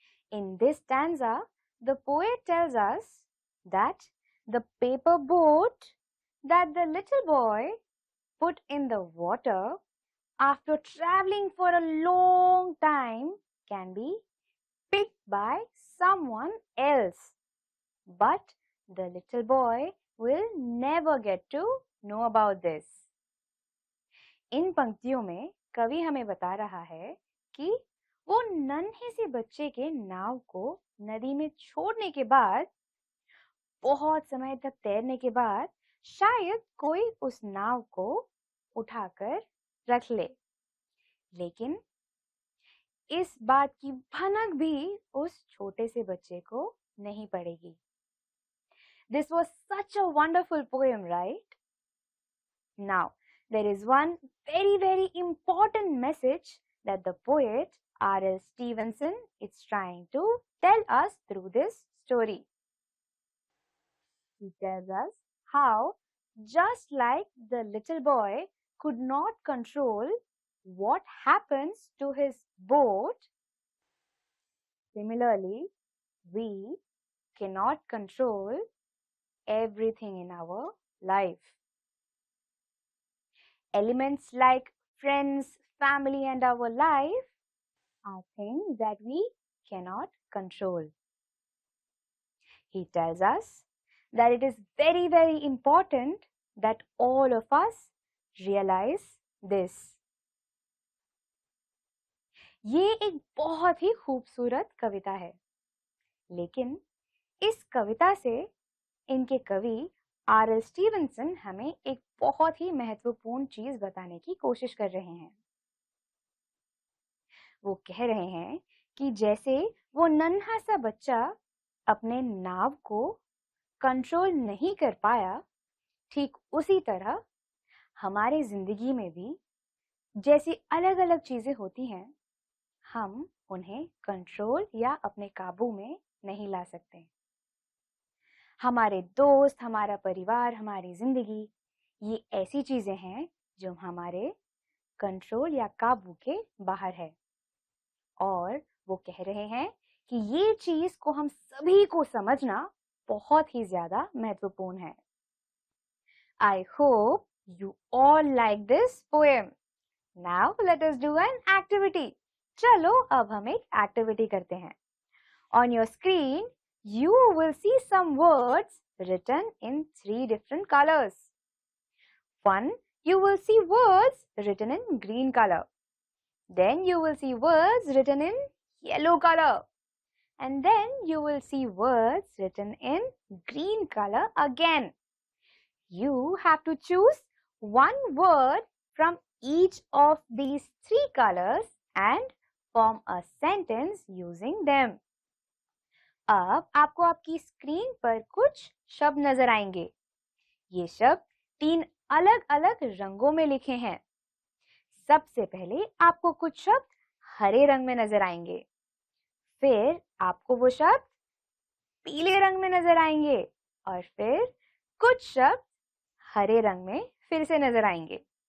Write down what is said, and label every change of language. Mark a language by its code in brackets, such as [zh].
[en] In this stanza, the poet tells us that the paper boat that the little boy put in the water after traveling for a long time can be picked by someone else. But the little boy will never get to know about this. [hi] इन पंक्तियों में कवि हमें बता रहा है कि वो नन्हे से बच्चे के नाव को नदी में छोड़ने के बाद बहुत समय तक तैरने के बाद शायद कोई उस नाव को उठाकर रख ले, लेकिन इस बात की भनक भी उस छोटे से बच्चे को नहीं पड़ेगी। [en] This was such a wonderful poem, right? Now, there is one very important message that the poet R.L. Stevenson is trying to tell us through this story. He tells us how, just like the little boy could not control what happens to his boat, similarly, we cannot control everything in our life. Elements like friends, family, and our life are things that we cannot control. He tells us that it is very important that all of us realize this. [hi] ये एक बहुत ही खूबसूरत कविता है, लेकिन इस कविता से इनके कवि R.L. स्टीवेंसन हमें एक बहुत ही महत्वपूर्ण चीज बताने की कोशिश कर रहे हैं। वो कह रहे हैं कि जैसे वो नन्हा सा बच्चा अपने नाव को कंट्रोल नहीं कर पाया, ठीक उसी तरह हमारे जिंदगी में भी जैसी अलग-अलग चीजें होती हैं, हम उन्हें कंट्रोल या अपने काबू में नहीं ला सकते। हमारे दोस्त, हमारा परिवार, हमारी जिंदगी, ये ऐसी चीजें हैं जो हमारे कंट्रोल या काबू के बाहर है। और वो कह रहे हैं कि ये चीज को हम सभी को समझना बहुत ही ज्यादा महत्वपूर्ण है। [en] I hope you all like this poem. Now let us do an activity. [hi] चलो अब हम एक एक्टिविटी करते हैं। [en] On your screen, you will see some words written in 3 different colors. One, you will see words written in green color. Then you will see words written in yellow color. And then you will see words written in green color again. You have to choose one word from each of these 3 colors and form a sentence using them. [hi] अब आपको आपकी screen पर कुछ शब्द नजर आएंगे। ये शब्द 3 अलग-अलग रंगों में लिखे हैं। सबसे पहले आपको कुछ शब्द हरे रंग में नजर आएंगे, फिर आपको वो शब्द पीले रंग में नजर आएंगे और फिर कुछ शब्द हरे रंग में फिर से नजर आएंगे।